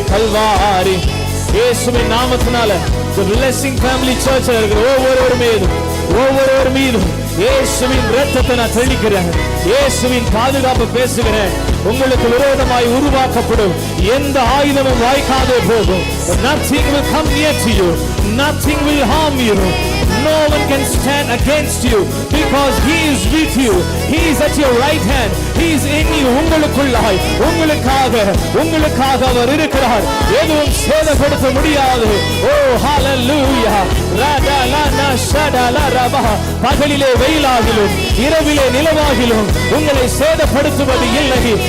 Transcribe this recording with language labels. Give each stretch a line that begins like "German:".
Tamil: கல்வாரி இயேசுவின் நாமத்தினால The Blessing Family Church இருக்கிற ஒவ்வொருவர் மீதும் இயேசுவின் இரத்தத்தை நான் தெளிக்கிறேன். இயேசுவின் பாதுகாப்பு பேசுகிறேன். உங்களுக்கு விரோதமாய் உருவாக்கப்படும் எந்த ஆயுதமும் வாய்க்காதே போகும்.
English: Nothing will come near to you. Nothing will harm you. No one can stand against you because He is with you. He is at your right hand. He is in you.
Tamil: உங்களுக்குள்ளாய் உங்களுக்காக அவர் இருக்கிறார். எதுவும் சேதப்படுத்த முடியாது. ஓ ஹalleluya. ரடலன ஷடல ரப. பகலிலே வெயிலாகிலும் இரவிலே நிலவாகிலும் உங்களை சேதப்படுத்துவது இல்லை.